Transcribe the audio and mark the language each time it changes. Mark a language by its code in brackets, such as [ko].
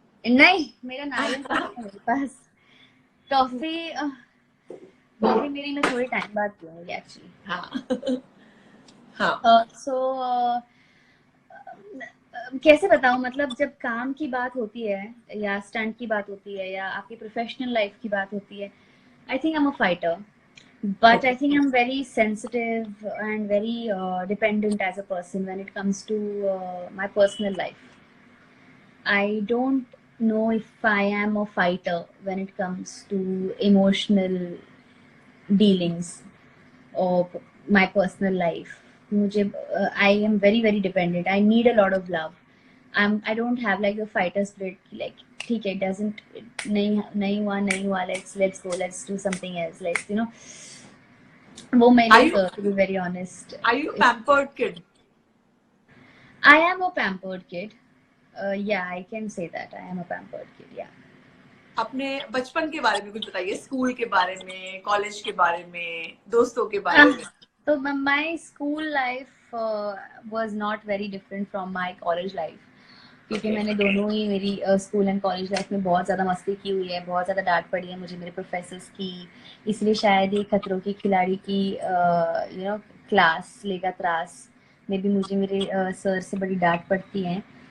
[hi] नहीं, मेरा नारियल पानी है मेरे पास। टॉफी टॉफी मेरी मैं थोड़े टाइम बाद पीऊंगी एक्चुअली। हाँ। हाँ। सो कैसे बताऊं, मतलब जब काम की बात होती है या स्टंट की बात होती है या आपकी प्रोफेशनल लाइफ की बात होती है, [en] I think I am a fighter, but I okay. think I'm very sensitive and very dependent as a person when it comes to my personal life. I don't know if I am a fighter when it comes to emotional dealings or my personal life. मुझे I am very very dependent. I need a lot of love. I don't have like the fighter spirit कि like ठीक है, it doesn't, [hi] नहीं हुआ, [en] let's go, let's do something else, let's [hi] वो मेरे [en] Are [hi] लिए, [en] you to be very honest, are you a pampered kid? I am a pampered kid. Yeah, I can say that I am a pampered kid. Yeah. [hi] अपने बचपन के बारे में कुछ बताइए, स्कूल के बारे में, कॉलेज के बारे में, दोस्तों के बारे Uh, में। [en] so my school life was not very different from my college life. [hi] क्योंकि ओके। मैंने दोनों ही मेरी स्कूल एंड कॉलेज लाइफ में बहुत ज़्यादा मस्ती की हुई है, बहुत ज़्यादा डांट पड़ी है मुझे मेरे प्रोफेसर्स की। इसलिए शायद ये खतरों के खिलाड़ी की क्लास लेगा त्रास में भी मुझे मेरे सर से बड़ी डांट पड़ती है।